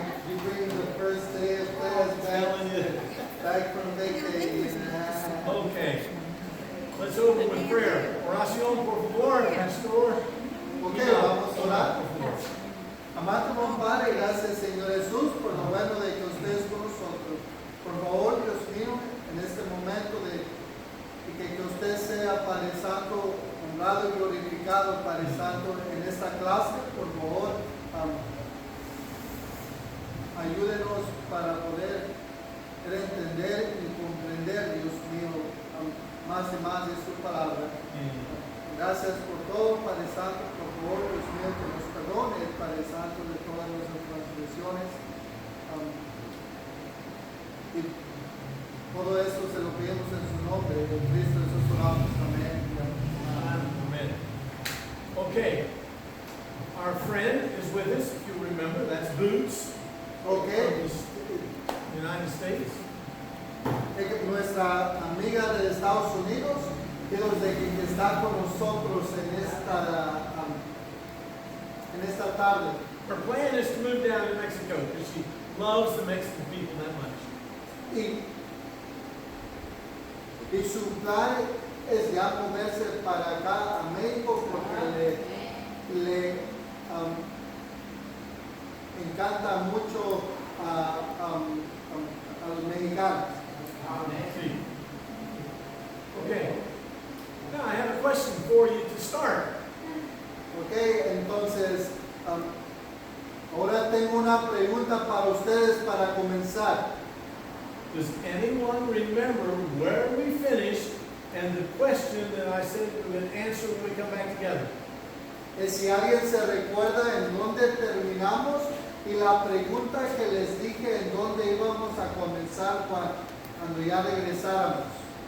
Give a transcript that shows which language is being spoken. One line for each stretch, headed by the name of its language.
English: You bring the first day of class back from vacation. Okay. Let's open with prayer.
Spanish: Oración, por favor, pastor. Ok, vamos a orar. Amado Padre, gracias Señor Jesús por lo bueno de que usted es con nosotros. Por favor, Dios mío, en este momento y que usted sea Padre Santo, honrado y glorificado Padre Santo en esta clase, por favor, ayúdenos para poder entender y comprender, Dios mío, más y más de su palabra. Gracias por todo, Padre Santo, por favor, Dios mío, que nos perdone, Padre Santo, de todas nuestras transgresiones. Y todo esto se lo pedimos en su nombre, en Cristo Jesús oramos. Amén.
English: Amen. Okay. Our friend is with us, if you remember. That's Boots. Okay. From the United States.
Spanish: Nuestra amiga de Estados Unidos, Dios de que está con nosotros en esta tarde.
English: Her plan is to move down to Mexico because she loves the Mexican people that much.
Spanish: Y su plan es ya moverse para acá a México porque le encanta mucho a los mexicanos. Sí. Okay.
English: Now I have a question for you to start.
Spanish: Ok, entonces ahora tengo una pregunta para ustedes para comenzar.
English: Does anyone remember where we finished and the question that I said we would answer when we come back together?
Spanish: Si alguien se recuerda en dónde terminamos y la pregunta que les dije en dónde íbamos a comenzar cuando ya regresáramos.